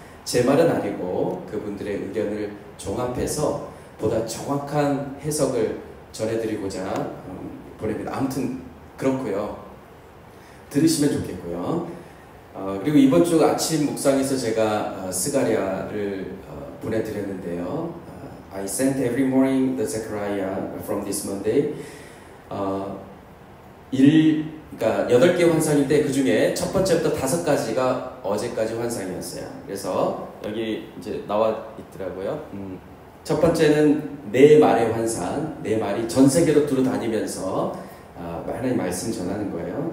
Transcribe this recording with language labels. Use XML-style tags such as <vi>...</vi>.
<ko>제 말은 아니고 그분들의 의견을 종합해서 보다 정확한 해석을 전해드리고자 보냅니다. 아무튼 그렇고요. 들으시면 좋겠고요. 그리고 이번 주 아침 묵상에서 제가 스가랴를 보내드렸는데요.</ko> <en>I sent every morning the Zechariah from this Monday.</en> <ko>그러니까 8개 환상인데 그 중에 첫 번째부터 5가지가 어제까지 환상이었어요. 그래서 여기 이제 나와 있더라고요. 첫 번째는 네 말의 환상, 네 말이 전 세계로 두루 다니면서 하나님 말씀 전하는 거예요.</ko>